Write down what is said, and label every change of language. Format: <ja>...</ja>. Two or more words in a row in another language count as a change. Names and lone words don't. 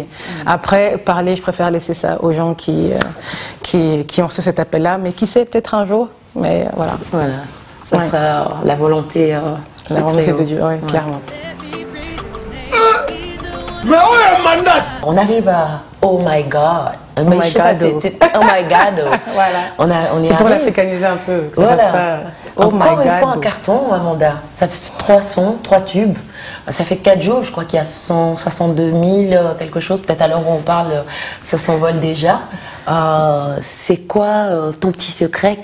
<fr>Après, parler, je préfère laisser ça aux gens qui ont reçu cet appel-là, mais qui sait, peut-être un jour, mais voilà. Voilà, ça sera la volonté, la volonté de Dieu, oui, clairement. Mais où est le mandat? On arrive à</fr> <en>Oh my God. Oh my God. Oh my God.</en> <fr>Voilà. On y c'est pour arrive. l'africaniser un peu. Que ça Voilà. fasse pas, oh Encore</fr> <en>my</en> <fr>une</fr> <en>God.</en> <fr>fois un carton, Amanda. Ça fait 3 sons, 3 tubes. Ça fait 4 jours, je crois qu'il y a 162 000 quelque chose. Peut-être à l'heure où on parle, ça s'envole déjà. C'est quoi ton petit secret?</fr>